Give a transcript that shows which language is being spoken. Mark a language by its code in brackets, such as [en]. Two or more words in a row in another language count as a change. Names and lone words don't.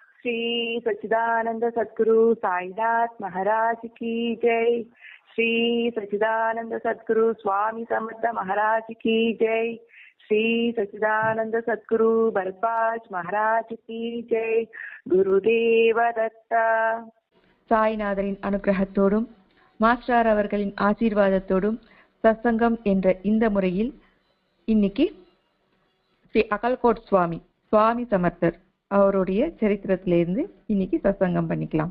[hi] श्री सच्चिदानंद सद्गुरु साईनाथ महाराज की जय। श्री सच्चिदानंद सद्गुरु स्वामी समर्थ महाराज की जय। श्री सच्चिदानंद सद्गुरु भरद्वाज महाराज की जय। [ta] குருதேவ தத்தா. சாய்நாதரின் அனுகிரகத்தோடும் மாஸ்டர் அவர்களின் ஆசீர்வாதத்தோடும் சத்சங்கம் என்ற இந்த முறையில் இன்னைக்கு ஸ்ரீ அகல்கோட் சுவாமி சமர்த்தர் அவருடைய சரித்திரத்திலிருந்து இன்னைக்கு சத்சங்கம் பண்ணிக்கலாம்.